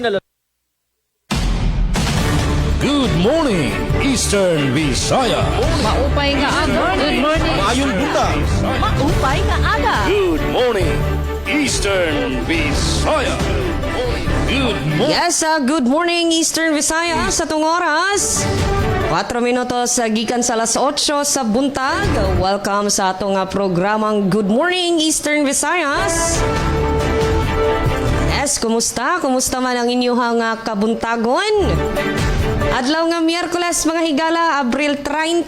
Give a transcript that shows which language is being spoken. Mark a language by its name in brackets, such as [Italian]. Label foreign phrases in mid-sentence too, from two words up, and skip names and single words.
[English] Good morning, Eastern Visaya. [Waray] Maupay nga aga. [English] Good morning. [Cebuano] Mayong buntag. [Waray] Maupay nga aga. [English] Good morning, Eastern Visaya. Good morning. Yes, good morning Eastern Visayas [Waray] sa itong oras. [Cebuano] 4 minutos gikan sa alas 8 sa buntag. Welcome sa atong programang Good Morning Eastern Visayas. Yes, kumusta? Kumusta man ang inyong kabuntagon? Adlaw nga Miyerkules mga higala, Abril 30.